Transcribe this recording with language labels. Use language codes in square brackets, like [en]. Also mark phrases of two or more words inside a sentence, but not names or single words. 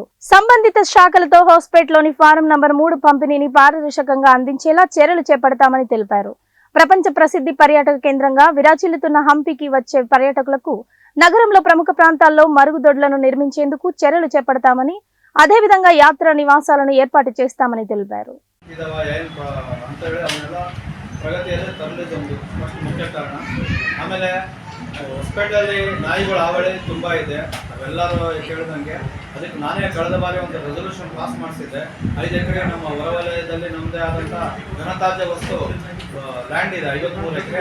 [te] సంబంధిత శాఖలతో హోస్పేట్లోని [en] form number [te] 3 పంపిణీని పారదర్శకంగా అందించేలా చర్యలు చేపడతామని తెలిపారు. ప్రపంచ ప్రసిద్ధి పర్యాటక కేంద్రంగా విరాజిల్లుతున్న హంపీకి వచ్చే పర్యాటకులకు నగరంలో ప్రముఖ ప్రాంతాల్లో మరుగుదొడ్లను నిర్మించేందుకు చర్యలు చేపడతామని, అదేవిధంగా యాత్రా నివాసాలను ఏర్పాటు చేస్తామని తెలిపారు. [kn] ಪ್ರಗತಿಯಲ್ಲಿ ತರಲಿದ್ದು ಒಂದು ಫಸ್ಟ್ ಮುಖ್ಯ ಕಾರಣ. ಆಮೇಲೆ ಹೊಸಪೇಟೆಯಲ್ಲಿ ನಾಯಿಗಳ ಹಾವಳಿ ತುಂಬ ಇದೆ, ನಾವೆಲ್ಲರೂ ಕೇಳಿದಂಗೆ. ಅದಕ್ಕೆ ನಾನೇ ಕಳೆದ ಬಾರಿ ಒಂದು [en] resolution pass [kn] ಮಾಡಿಸಿದ್ದೆ. 5 ಎಕರೆ ನಮ್ಮ ಹೊರವಲಯದಲ್ಲಿ ನಮ್ಮದೇ ಆದಂಥ ಘನತ್ಯಾಜ್ಯ ವಸ್ತು ಲ್ಯಾಂಡ್ ಇದೆ, 53 ಎಕರೆ.